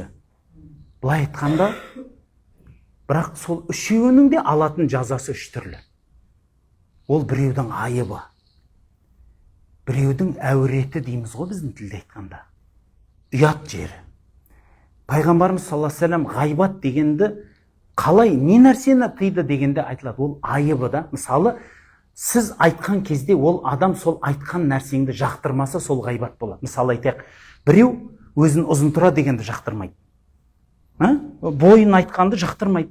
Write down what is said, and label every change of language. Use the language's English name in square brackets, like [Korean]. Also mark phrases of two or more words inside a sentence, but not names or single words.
[Kazakh] Былай айтқанда, бірақ сол үшеуінің де алатын жазасы үш түрлі. Ол біреудің айыбы, біреудің әуреті дейміз ғой біздің тілде айтқанда. Ұят жері. Пайғамбарымыз [Arabic] صلى الله عليه وسلم [Kazakh] ғайбат дегенді қалай, не нәрсені тыйды дегенде айтылады. Ол айыбы да. Мысалы, сіз айтқан кезде ол адам сол айтқан нәрсеңді жақтырмаса, сол ғайбат болады. Мысалы айтайық, біреу өзін ұзын тұра дегенді жақтырмайды. Бойын айтқанды жақтырмайды.